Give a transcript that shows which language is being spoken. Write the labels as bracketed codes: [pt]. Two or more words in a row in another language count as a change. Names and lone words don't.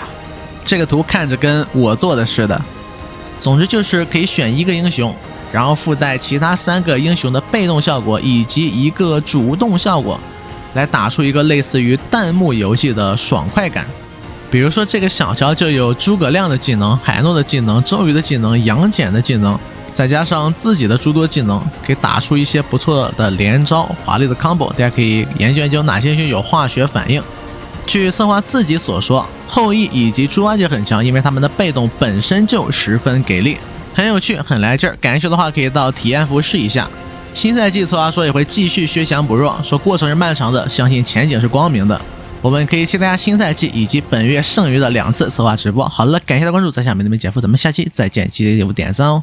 [zh] 這個圖看着跟我做的似的。總之就是可以選一個英雄，然後附帶其他3個英雄的被動效果以及1個主動效果，來打出一個類似於彈幕遊戲的爽快感。比如說這個小喬就有諸葛亮的技能、海諾的技能、周瑜的技能、杨戬的技能，再加上自己的諸多技能，可以打出一些不錯的連招、华麗的 combo。大家可以研究研究哪些英雄有化学反應。据策劃自己所說，后羿以及豬八戒很強，因為他们的被动本身就十分給力，很有趣，很來勁兒。感興趣的話可以到體驗服試一下。新賽季策劃說也會繼續削強補弱，說過程是漫長的，相信前景是光明的。我們可以期待新賽季以及本月剩餘的2次策劃直播。好了，感謝大家關注，在下面那邊解覆，咱們下期再見，記得給我點讚哦。